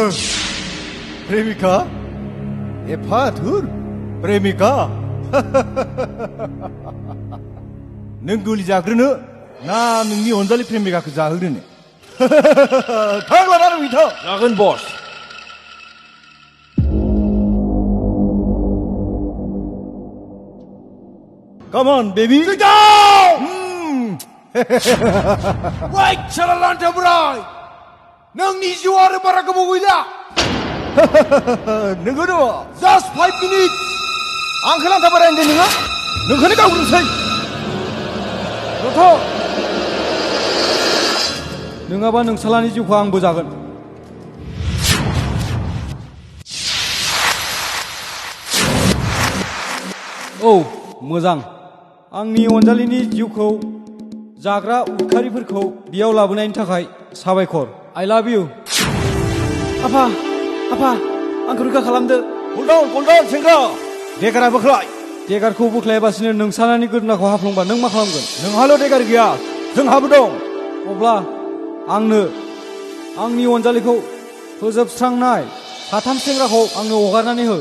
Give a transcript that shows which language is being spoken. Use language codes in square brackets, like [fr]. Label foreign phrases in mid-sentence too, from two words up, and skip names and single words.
[brx] प्रेमिका? एफा धुर प्रेमिका? नों गुलि जाग्रोनो ना नोंनि अनजालि प्रेमिकाखौ जाहोग्रोनो? थां लानानै फैथां। जागोन बस। [en] Come on, baby. Sit down! Wait, Charalanta Bray! [brx] नोंनि जिउआ आरो बारा गोबाव गैला। नोंगौ दङ। [en] Just 5 minutes! [brx] आंखौ लांथा बाराय होनदों नोङो? नोंखौनो गावग्रोनोसै। रथ' नङाबा नोंसालानि जिउखौ आंबो जागोन। औ मोजां। आंनि अनजालिनि जिउखौ जाग्रा उदखारिफोरखौ बेयाव लाबोनायनि थाखाय साबायखर। [en] I love you. [brx] आफा आंखौ रैखा खालामदो। [en] Hold on, [brx] सेंग्रा। देगारा बोख्लाय। देगारखौ बोख्लायाबासिनो नोंसालानि गोदोनाखौ हाफ्लंबा नों मा खालामगोन? नोंहाल' देगार गैया, जोंहाबो दं। अब्ला आंनो आंनि अनजालिखौ फोजोबस्रांनाय 3 सेंग्राखौ आंनो हगारनानै हो।